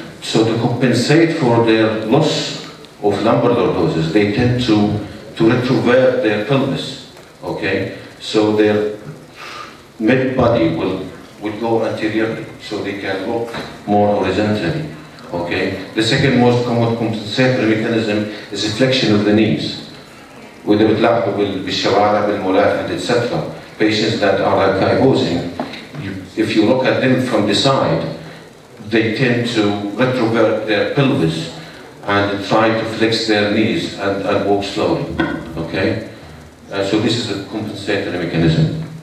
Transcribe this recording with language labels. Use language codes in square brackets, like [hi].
[en] So to compensate for their loss of lumbar lordosis, they tend to retrovert their pelvis, okay? So their mid-body will go anteriorly, so they can look more horizontally, okay? The second most common compensatory mechanism is flexion of the knees. [ar] وده بتلاحظوا بالشوارع بالمولات [en] and etc. Patients that are kyphosing, if you look at them from the side, they tend to retrovert their pelvis and try to flex their knees and walk slowly, okay? So this is a compensatory mechanism.